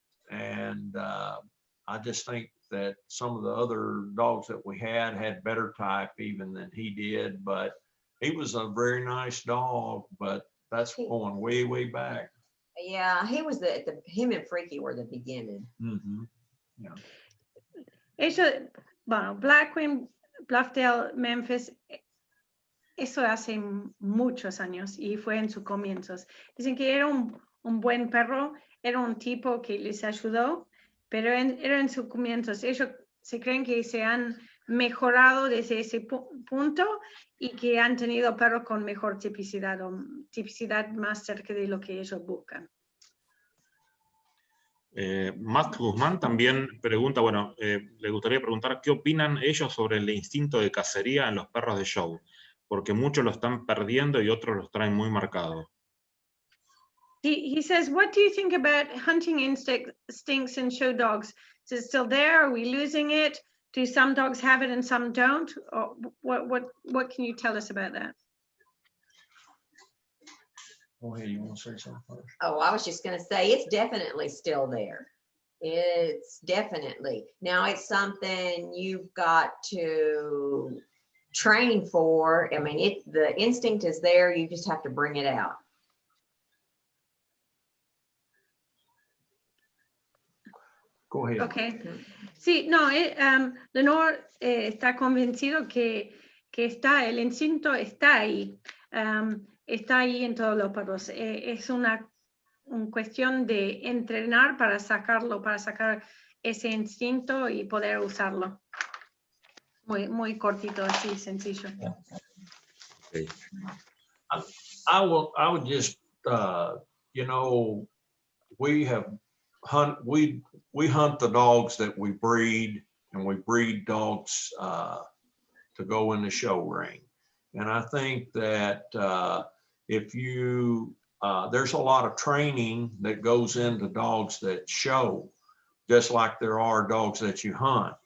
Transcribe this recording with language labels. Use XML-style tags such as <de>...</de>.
<en>And I just think that some of the other dogs that we had better type even than he did, but he was a very nice dog, but that's going way, way back. Yeah, he was him and Freaky were the beginning. Mm-hmm. Yeah.</en> <es>Eso, bueno, Blackwing, Bluffdale, Memphis, eso hace muchos años y fue en sus comienzos. Dicen que era un buen perro, era un tipo que les ayudó, pero era en sus comienzos. Ellos se creen que se han mejorado desde ese punto y que han tenido perros con mejor tipicidad o tipicidad más cerca de lo que ellos buscan. Max Guzmán también pregunta, bueno, le gustaría preguntar qué opinan ellos sobre el instinto de cacería en los perros de show, porque muchos lo están perdiendo y otros los traen muy marcados.</es> <en>He says, what do you think about hunting instincts in show dogs? Is it still there? Are we losing it? Do some dogs have it and some don't? Or what can you tell us about that? Go ahead, you want to say something first? Oh, I was just going to say it's definitely still there. It's definitely. Now it's something you've got to train for. I mean, the instinct is there. You just have to bring it out. Go ahead. Okay.</en> <es>Sí, no, Lenore está convencido que el instinto está ahí. está ahí en todos los perros. Es una cuestión de entrenar para sacarlo, para sacar ese instinto y poder usarlo. Muy, muy cortito, así, sencillo.</es> <en>Okay. I would just, you know, we hunt the dogs that we breed, and we breed dogs to go in the show ring. And I think that if you, there's a lot of training that goes into dogs that show, just like there are dogs that you hunt.</en>